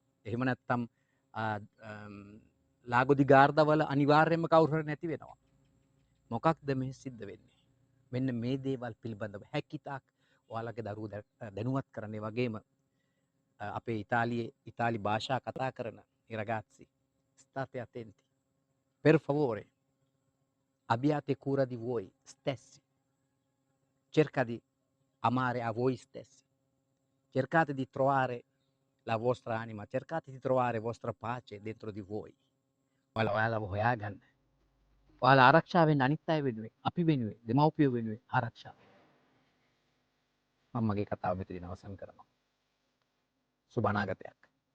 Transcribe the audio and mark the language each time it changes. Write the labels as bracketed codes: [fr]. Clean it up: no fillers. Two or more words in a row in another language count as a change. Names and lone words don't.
[si] එහෙම නැත්නම් ලාගොදි ගාර්දවල අනිවාර්යයෙන්ම කවුරු හරි නැති වෙනවා. මොකක්ද මේ සිද්ධ වෙන්නේ? මෙන්න මේ දේවල් පිළිබඳව හැකිතාක් ඔයාලගේ දරුවෝ දැනුවත් කරන්නේ වගේම අපේ ඉතාලි භාෂා කතා කරන i [it] ragazzi state attenti per favore abbiate cura di voi stessi cerca di amare a voi stessi cercate di trovare la vostra anima cercate di trovare vostra pace dentro di voi [si] ඔයාලා හොයාගන්න ඔයාලා ආරක්ෂා වෙන්න අනිත් අය වෙනුවෙන් අපි වෙනුවෙන් දෙමව්පියෝ වෙනුවෙන් ආරක්ෂා මම මගේ කතාව මෙතනින් අවසන් කරනවා සුබ අනාගතයක්